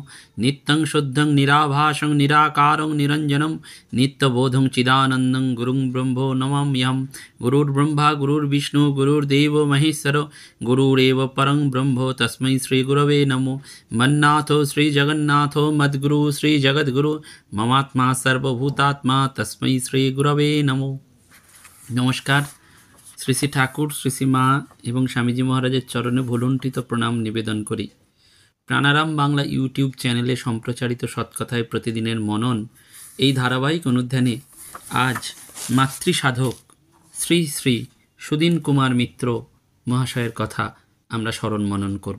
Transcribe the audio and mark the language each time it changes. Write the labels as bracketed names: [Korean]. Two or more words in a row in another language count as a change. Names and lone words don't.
[Sanskrit] नित्यं शुद्धं निराभासं निराकारं निरञ्जनं नित्यबोधं चिदानन्दं गुरुं ब्रह्मो नमाम्यहं। गुरुर्ब्रह्मा गुरुर्विष्णु गुरुर्देवो महेश्वरो गुरुरेव परं ब्रह्म तस्मै श्रीगुरवे नमो। मन्नाथो श्रीजगन्नाथो मद्गुरु श्रीजगद्गुरु ममात्मा सर्वभूतात्मा तस्मै श्रीगुरवे नमो। नमस्कार। [Bangla] শ্রী শ্রী ঠাকুর শ্রী শ্রী মা এবং স্বামীজি মহারাজের চরণে ভুলুণ্ঠিত প্রণাম নিবেদন করি। প্রাণারাম বাংলা ইউটিউব চ্যানেলে সম্প্রচারিত সৎকথায় প্রতিদিনের মনন এই ধারাবাহিক অনুধ্যানে আজ মাতৃসাধক শ্রী শ্রী সুদিন কুমার মিত্র মহাশয়ের কথা আমরা স্মরণ মনন করব।